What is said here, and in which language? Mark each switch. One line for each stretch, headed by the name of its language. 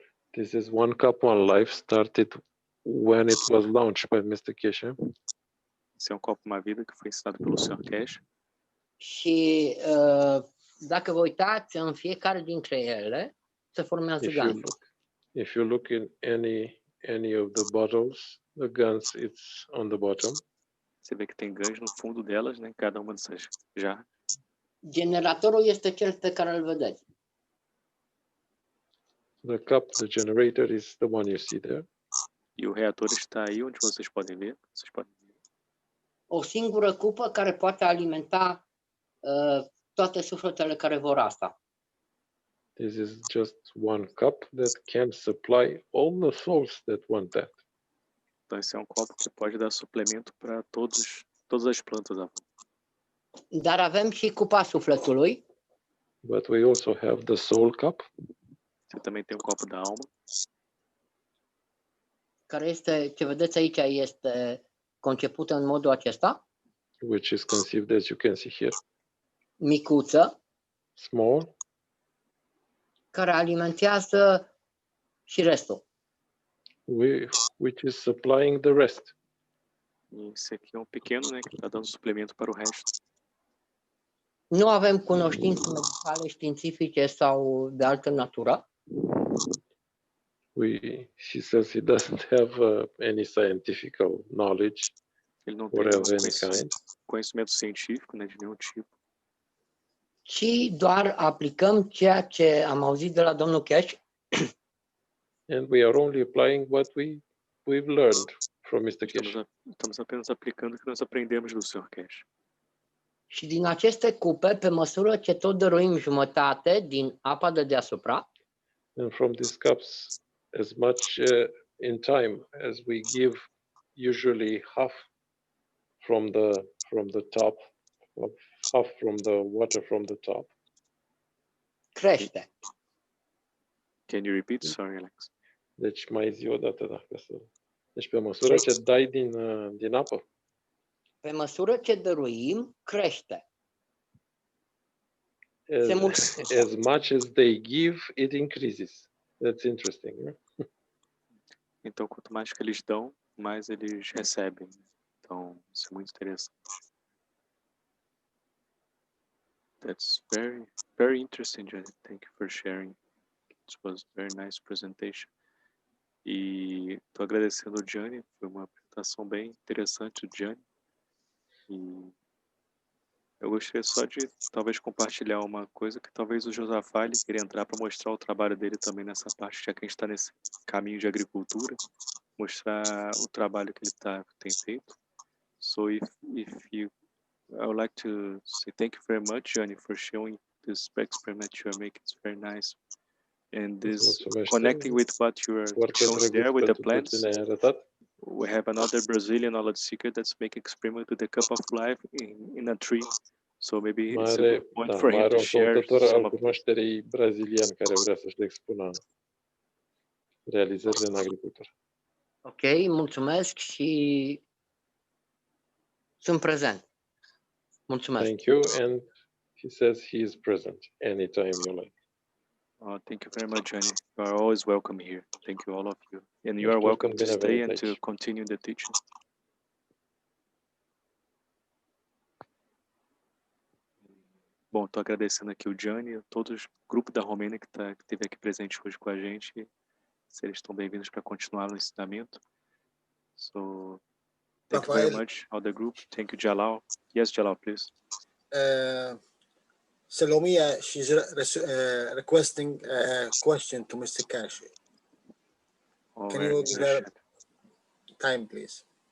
English: This is One Cup, One Life, started when it was launched by Mr. Keshe.
Portuguese: Esse é um copo, uma vida, que foi ensinado pelo Sr. Keshe.
Romanian: Și dacă vă uitați în fiecare dintre ele, se formează ganțuri.
English: If you look in any of the bottles, the guns, it's on the bottom.
Portuguese: Você vê que tem gãs no fundo delas, né? Cada uma dessas jarras.
Romanian: Generatorul este cel pe care îl vedeți.
English: The cup, the generator, is the one you see there.
Portuguese: E o reator está aí onde vocês podem ver.
Romanian: O singură cupă care poate alimenta toate sufletele care vor asta.
English: This is just one cup that can supply all the souls that want that.
Portuguese: Então esse é um copo que pode dar suplemento para todas as plantas da volta.
Romanian: Dar avem și cupa sufletului.
English: But we also have the soul cup.
Portuguese: Você também tem um copo da alma.
Romanian: Care este, ce vedeți aici, este concepută în modul acesta.
English: Which is conceived as you can see here.
Romanian: Micuță.
English: Small.
Romanian: Care alimentează și restul.
English: Which is supplying the rest.
Portuguese: Esse aqui é um pequeno, né, que está dando suplemento para o resto.
Romanian: Nu avem cunoștințe medicale, științifice sau de altă natură.
English: She says he doesn't have any scientific knowledge.
Portuguese: Ele não tem conhecimento científico, né, de nenhum tipo.
Romanian: Ci doar aplicăm ceea ce am auzit de la domnul Keshe.
English: And we are only applying what we've learned from Mr. Keshe.
Portuguese: Estamos apenas aplicando o que nós aprendemos do Sr. Keshe.
Romanian: Și din aceste cupe, pe măsură ce tot dăruim jumătate din apa de deasupra,
English: and from these cups, as much in time as we give, usually half from the top, half from the water from the top.
Romanian: Crește.
English: Can you repeat? Sorry, Alex.
Romanian: Deci mai zi o dată, dacă să. Deci pe măsură ce dai din apă. Pe măsură ce dăruim, crește.
English: As much as they give, it increases. That's interesting. Right?
Portuguese: Então, quanto mais que eles dão, mais eles recebem. Então, isso é muito interessante.
English: That's very, very interesting, Jenny. Thank you for sharing. It was a very nice presentation.
Portuguese: E estou agradecendo o Gianni, foi uma apresentação bem interessante do Gianni. E eu gostaria só de talvez compartilhar uma coisa que talvez o Josafá ele queria entrar para mostrar o trabalho dele também nessa parte, já que a gente está nesse caminho de agricultura, mostrar o trabalho que ele tem feito.
English: So if you, I would like to say thank you very much, Gianni, for showing this experiment you are making. It's very nice. And this connecting with what you are showing there with the plants. We have another Brazilian knowledge seeker that's making experiment with the cup of life in a tree. So maybe it's a good point for him to share some of
Romanian: cunoașterii brazilian care vrea să-și expună realizările în agricultură. Ok, mulțumesc și sunt prezent. Mulțumesc.
English: Thank you, and he says he is present anytime you like. Thank you very much, Jenny. You are always welcome here. Thank you, all of you. And you are welcome to stay and to continue the teaching.
Portuguese: Bom, estou agradecendo aqui o Gianni, todos o grupo da Romênia que esteve aqui presente hoje com a gente. Se eles estão bem-vindos para continuar no ensinamento.
English: So, thank you very much, all the group. Thank you, Jalal. Yes, Jalal, please. Salomia, she's requesting a question to Mr. Keshe. Can you give her time, please?